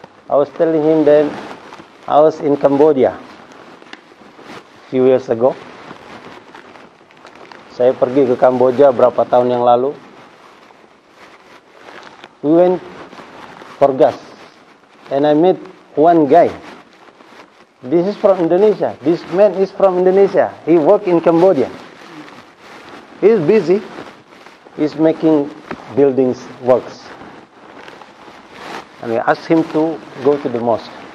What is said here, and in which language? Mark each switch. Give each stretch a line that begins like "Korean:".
English: I was telling him that I was in Cambodia a few years ago.
Indonesian: Saya pergi ke Kamboja berapa tahun yang lalu.
English: We went for gas and I met one guy. This is from Indonesia. This man is from Indonesia. He work in Cambodia. He is busy. He's making buildings works. And we asked him to go to the mosque.